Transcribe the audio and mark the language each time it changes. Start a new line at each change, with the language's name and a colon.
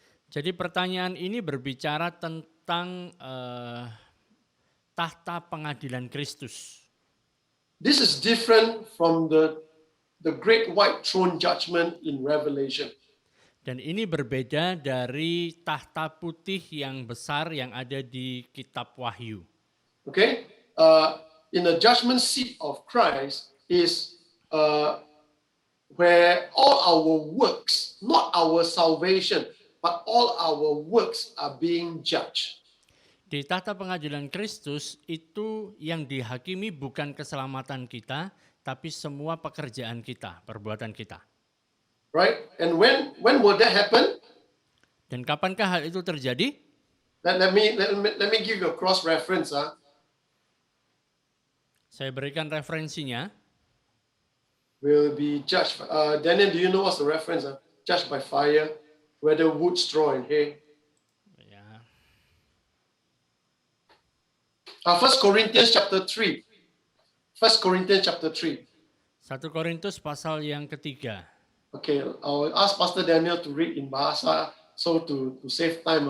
Indonesian: Jadi pertanyaan ini berbicara tentang tahta pengadilan Kristus.
English: This is different from the great white throne judgment in Revelation.
Indonesian: Dan ini berbeda dari tahta putih yang besar yang ada di kitab Wahyu.
English: Okay? In the judgment seat of Christ is where all our works, not our salvation, but all our works are being judged.
Indonesian: Di tahta pengadilan Kristus itu yang dihakimi bukan keselamatan kita, tapi semua pekerjaan kita, perbuatan kita.
English: Right? And when will that happen?
Indonesian: Dan kapankah hal itu terjadi?
English: Let me give you a cross reference.
Indonesian: Saya berikan referensinya.
English: Will be judged. Daniel, do you know what's the reference? Judged by fire, whether wood, straw, and hay. 1 Corinthians chapter 3. 1 Corinthians chapter 3.
Indonesian: 1 Korintus pasal yang ketiga.
English: Okay, I'll ask Pastor Daniel to read in Bahasa so to save time.